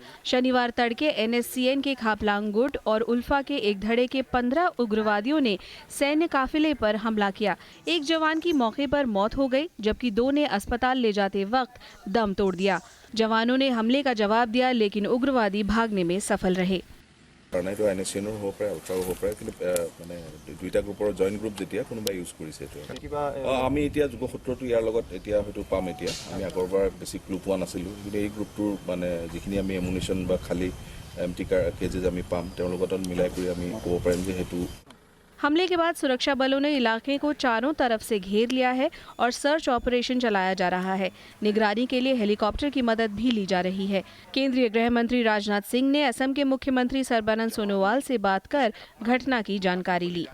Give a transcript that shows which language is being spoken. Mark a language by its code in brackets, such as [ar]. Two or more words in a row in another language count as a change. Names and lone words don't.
[hi] शनिवार तड़के एनएससीएन के खापलांग गुट और उल्फा के एक धड़े के 15 उग्रवादियों ने सैन्य काफिले पर हमला किया। एक जवान की मौके पर मौत हो गई जबकि 2 ने अस्पताल ले जाते वक्त दम तोड़ दिया। जवानों ने हमले का जवाब दिया लेकिन उग्रवादी भागने में सफल रहे। [as] এইটো এনএছচিএনৰ হ'ব পাৰে, উৎসাহ হ'ব পাৰে, কিন্তু মানে দুইটা গ্ৰুপৰ [en] joint group [as] যেতিয়া কোনোবাই ইউজ কৰিছে এইটো কিবা আমি এতিয়া যোগসূত্ৰটো ইয়াৰ লগত এতিয়া হয়তো পাম। এতিয়া আমি আগৰবাৰ বেছি ক্লু পোৱা নাছিলোঁ, কিন্তু এই গ্ৰুপটোৰ মানে যিখিনি আমি এমুনিশ্যন বা খালী [en] empty cases [as] আমি পাম তেওঁৰ লগত মিলাই কৰি আমি ক'ব পাৰিম যে সেইটো। [hi] हमले के बाद सुरक्षा बलों ने इलाके को चारों तरफ से घेर लिया है और [en] search operation [hi] चलाया जा रहा है। निगरानी के लिए हेलीकॉप्टर की मदद भी ली जा रही है। केंद्रीय गृह मंत्री राजनाथ सिंह ने असम के मुख्यमंत्री सर्बानंद सोनोवाल से बात कर घटना की जानकारी ली।